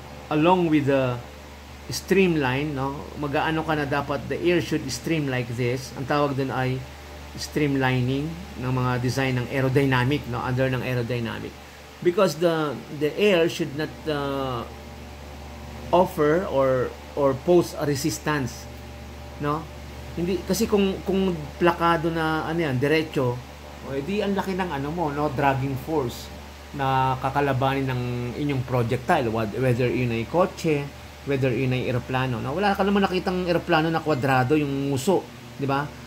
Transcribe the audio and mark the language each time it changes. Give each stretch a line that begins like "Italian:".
English: Along with the streamline, no?
Filipino: Mag-aano ka na dapat
English: the air should stream like this.
Filipino: Ang tawag dun ay streamlining ng mga design ng aerodynamic, no? Under ng aerodynamic.
English: Because the air should not offer or pose a resistance, no?
Filipino: Hindi kasi kung plakado na diretso, di ang laki ng dragging force na kakalabanin ng inyong projectile, whether yun ay kotse, whether yun ay eroplano. Wala ka naman nakitang eroplano na kwadrado yung nguso, di ba?